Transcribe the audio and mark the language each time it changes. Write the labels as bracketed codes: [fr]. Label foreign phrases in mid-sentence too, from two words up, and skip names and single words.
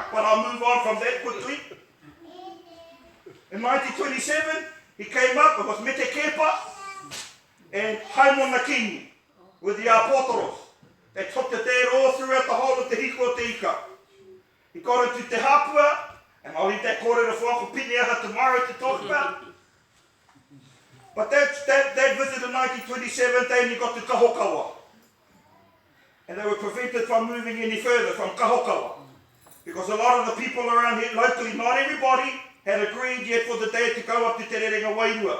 [en] But I'll move on from that quickly. In 1927, he came up, it was Mete Kepa and Haimona Kingi with the Apotoros. They took the dad all throughout the whole of Te Hiko o Te Ika. He got into Te Hapua, and I'll leave that [mi] kōrero whako [en] Piniaha tomorrow to talk about. But that visit in 1927, then he got to Kahokawa. And they were prevented from moving any further from Kahokawa. Because a lot of the people around here locally, not everybody, had agreed yet for the dad to go up to Te Rerenga Wairua.